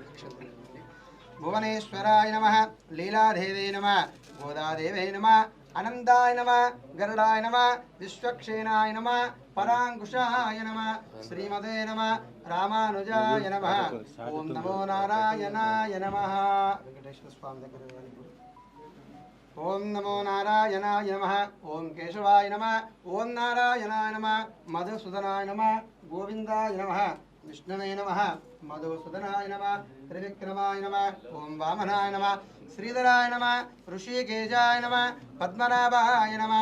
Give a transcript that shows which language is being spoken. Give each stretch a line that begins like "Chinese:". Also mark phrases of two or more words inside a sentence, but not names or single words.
Sanskrit: भुवनेश्वराय नमः लीलादेवे नमः गोदादेवे नमः अनंताय नमः गरुडाय नमः विश्वक्षेनाय नमः परांकुशाय नमः श्रीमते नमः रामानुजाय नमः ओम नमो नारायणाय नमः। वेंकटेश्वर स्वामी ఓం నమో నారాయణాయ నమః. ఓం కేశవాయ నమః. ఓం నారాయణాయ నమః. మధుసూదనాయ నమః. గోవిందాయ నమః. విష్ణవే నమః. మధుసూదనాయ నమః. త్రివిక్రమాయ నమః. ఓం వామనాయ నమః. శ్రీధరాయ నమః. ఋషికేశాయ నమః. పద్మనాభాయ నమః.